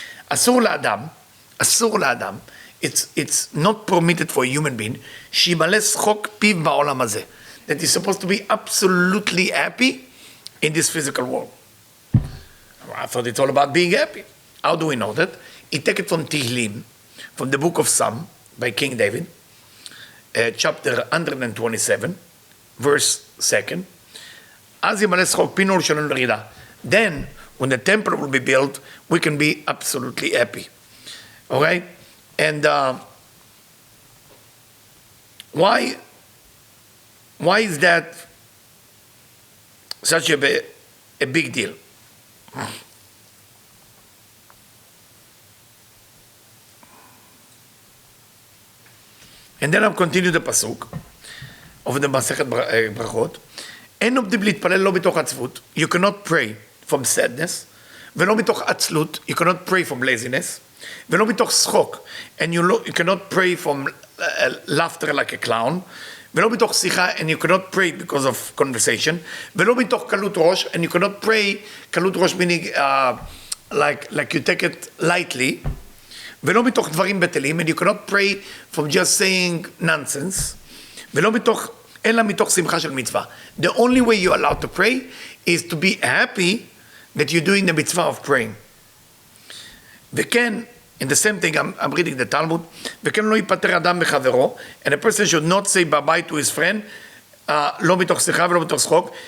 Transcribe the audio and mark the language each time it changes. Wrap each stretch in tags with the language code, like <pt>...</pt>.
<en>Asur la'adam, it's not permitted for a human being,</en> <he>שימלא שחוק פיו בעולם הזה,</he> <en>that is supposed to be absolutely happy in this physical world. I thought it's all about being happy. How do we know that? He take it from Tehillim, from the book of Psalm by King David, chapter 127, verse 2.</en> <he>אז ימלא שחוק פינו ולשוננו לרעידה.</he> <en>Then, when the temple will be built, we can be absolutely happy. Okay? And why is that such a big deal? And then I'll continue the pasuk of the Masechet Brachot.</en> <he>אין עומדים להתפלל לא מתוך עצבות.</he> <en>You cannot pray from sadness.</en> <he>ולא מתוך עצלות.</he> <en>You cannot pray from laziness.</en> <he>ולא מתוך שחוק.</he> <en>And you cannot pray from laughter like a clown.</en> <he>ולא מתוך שיחה,</he> <en>and you cannot pray because of conversation.</en> <he>ולא מתוך קלות ראש,</he> <en>and you cannot pray, קלות ראש meaning like you take it lightly.</en> <he>ולא מתוך דברים בטלים,</he> <en>and you cannot pray from just saying nonsense.</en> <he>ולא מתוך, אלא מתוך שמחה של מצווה.</he> <en>The only way you're allowed to pray is to be happy that you're doing the mitzvah of praying. וכן, in the same thing, I'm reading the Talmud,</en> <he>וכן לא ייפטר אדם בחברו,</he> <en>and a person should not say bye-bye to his friend,</en> <he>לא מתוך שיחה ולא מתוך שחוק.</he>